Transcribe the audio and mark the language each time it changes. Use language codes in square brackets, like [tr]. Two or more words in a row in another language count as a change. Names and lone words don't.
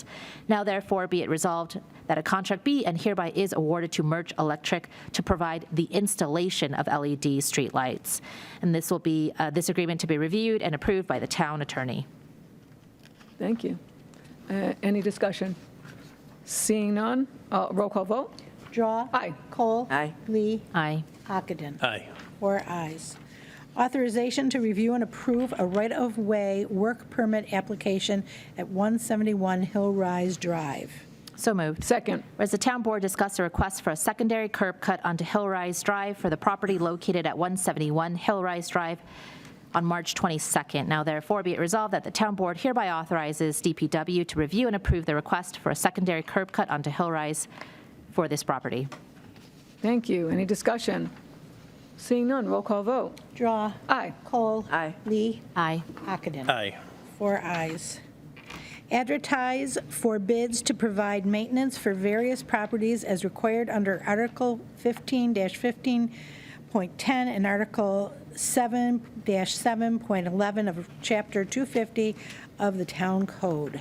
[en] Now therefore be it resolved that a contract be and hereby is awarded to Merch Electric to provide the installation of LED streetlights. And this will be this agreement to be reviewed and approved by the town attorney. Thank you. Any discussion? Seeing none, roll call vote. Drawe. Aye. Cole. Aye. Lee. Aye. Ockenden. Aye. 4 ayes. Authorization to review and approve a right-of-way work permit application at 171 Hill Rise Drive. So moved. Second. Whereas the town board discussed a request for a secondary curb cut onto Hillrise Drive for the property located at 171 Hillrise Drive on March 22nd. Now therefore be it resolved that the town board hereby authorizes DPW to review and approve the request for a secondary curb cut onto Hillrise for this property. Thank you. Any discussion? Seeing none, roll call vote. Drawe. Aye. Cole. Aye. Lee. Aye. Ockenden. Aye. 4 ayes. Advertise for bids to provide maintenance for various properties as required under Article 15-15.10 and Article 7-7.11 of Chapter 250 of the Town Code.